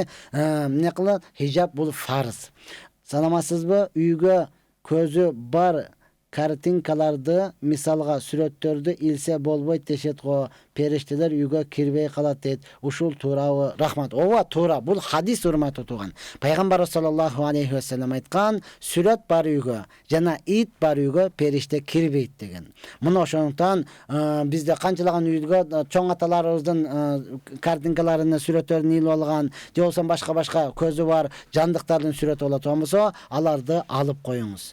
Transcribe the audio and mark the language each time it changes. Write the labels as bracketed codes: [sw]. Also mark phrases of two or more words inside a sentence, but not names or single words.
[ky] Эмне кылат? Хижаб бул фарз. Санамасызбы? Үйгө көзү бар картинкаларды, мисалга сүрөттөрдү илсе болбойт дешет го. Периштелер үйгө кирбей калат дейт. Ушул туурабы? Рахмат. Ооба, туура. Бул хадис, урматтуу тууган. Пайгамбар [ar] صلى الله عليه وسلم [ky] айткан, сүрөт бар үйгө жана ит бар үйгө периште кирбейт деген. Мына ошондон бизде канчалаган үйгө чоң аталарыбыздын картинкаларын, сүрөттөрүн илип алган, же болбосо башка көзү бар жандыктардын сүрөтү боло турган болсо, аларды алып коюңуз.